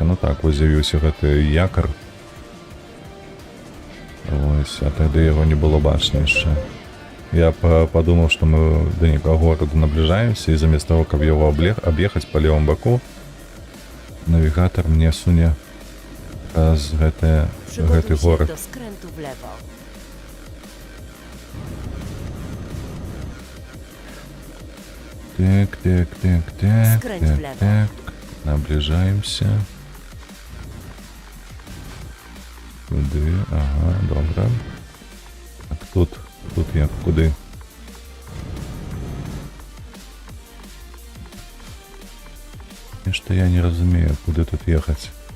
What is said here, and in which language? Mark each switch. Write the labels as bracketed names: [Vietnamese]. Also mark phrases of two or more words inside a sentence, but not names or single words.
[Belarusian] Ну так, вось з'явіўся гэты якар. Вось, а тады яго не было бачна яшчэ. Я подумаў, што мы да нейкага гораду набліжаемся, і замест таго, каб яго аб'ехаць па левым баку, навігатар мне суне праз гэты [Polish] Przygotuj się [Belarusian] горад. [Polish] do skrętu w lewo. [Belarusian] Так. [Polish] Skręć w lewo. [Ukrainian] Наближаемся. Куди? Ага, добре. Так, тут як, куди? [Russian] Что я не разумею, куди тут ехать.